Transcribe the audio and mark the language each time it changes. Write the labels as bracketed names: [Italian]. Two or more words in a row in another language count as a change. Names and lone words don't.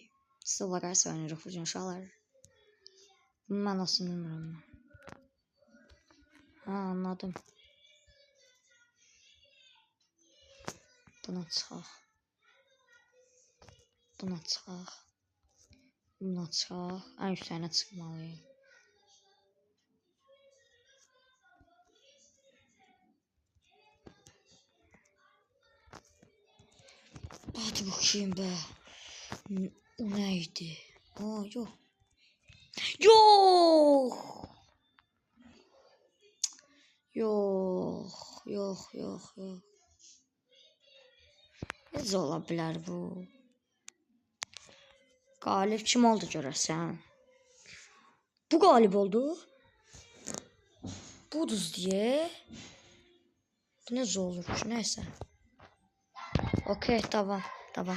[Azerbaijani] Sıvla qarşısı oynayırıq bugün uşaqlar. Bunun mənasını bilmirəm. Anladım. Buna çıxaq. Buna çıxaq. Buna çıxaq. Ən yüksəyinə çıxmalıyım. [Turkish] Hadi bakayım be. O neydi? Aa yok. Yok. Yok. Yok. Yok. Yok. [Azerbaijani] Necə ola bilər bu? Qalib kim oldu görəsən? Bu qalib oldu. Buduz diye. Bu necə olur ki? Neyse. Okey, tamam. Tamam.